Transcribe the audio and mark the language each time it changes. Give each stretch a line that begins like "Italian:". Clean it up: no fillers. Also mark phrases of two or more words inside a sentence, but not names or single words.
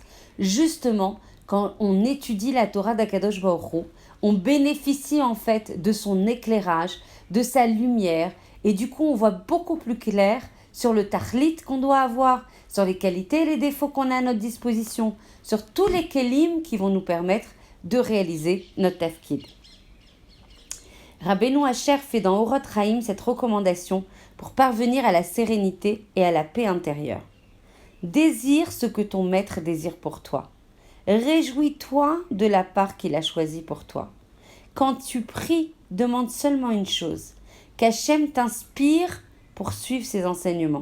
French: Justement, quand on étudie la Torah d'
Hebrew: הקדוש ברוך הוא,
French: on bénéficie en fait de son éclairage, de sa lumière, et du coup on voit beaucoup plus clair sur le tachlit qu'on doit avoir, sur les qualités et les défauts qu'on a à notre disposition, sur tous les kelim qui vont nous permettre de réaliser notre tafkid. Rabbeinu Asher fait dans Orot Chaim cette recommandation pour parvenir à la sérénité et à la paix intérieure. Désire ce que ton maître désire pour toi. Réjouis-toi de la part qu'il a choisie pour toi. Quand tu pries, demande seulement une chose, qu'Hachem t'inspire pour suivre ses enseignements.